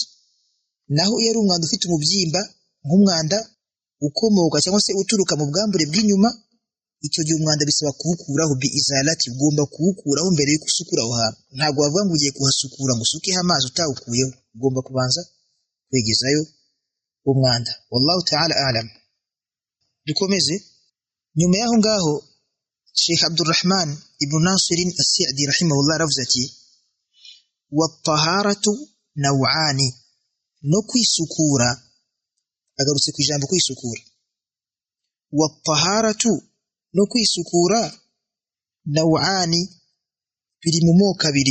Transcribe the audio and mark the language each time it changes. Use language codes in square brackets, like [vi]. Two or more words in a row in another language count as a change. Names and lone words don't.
[rw] Naho iyo ari umwanda ufite umubyimba, nk'umwanda ukomoka cyangwa se uturuka mu bwambure bw'inyuma, icyo gihe umwanda bisaba kuwukuraho [ar] بإزالة, [rw] ugomba kuwukuraho mbere yo gusukura aho hantu. Ntabwo wavuga ngo ugiye kuhasukura ngo usukeho amazi utawukuyeho, ugomba kubanza kwegezayo umwanda. [ar] والله تعالى أعلم. [rw] Dukomeze. Nyuma y'aho ngaho Sheikh Abdurrahman ibn Nasir as-Sa'di rahimahullah aravuze ati [ar] والطهارة نوعان, [rw] no kwisukura. Agarutse ku ijambo kwisukura. [ar] والطهارة, [rw] no kwisukura, naw'ani, biri mu moko abiri.